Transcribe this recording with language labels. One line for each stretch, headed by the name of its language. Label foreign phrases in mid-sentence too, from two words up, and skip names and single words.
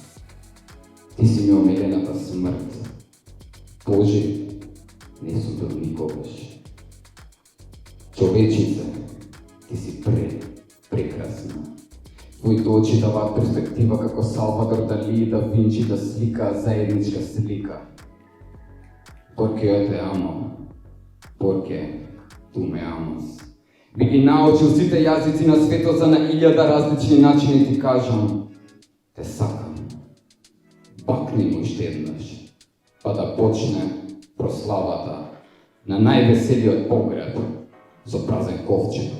Macedonian: Ти си ми омилената смрт. Боже, не сум бил никогаш. Човечице, ти си прекрасна. Твоите очи даваат перспектива како Салвадор Дали да Винчи да слика заедничка слика.
Portuguese: Porque eu te amo. Porque tu me amas.
Macedonian: Би ги научил сите јазици на светот за на 1000 различни начини ти кажам. Те сакам. Бакни му уште еднаш. Па да почне прославата на највеселиот погреб со празен ковчег.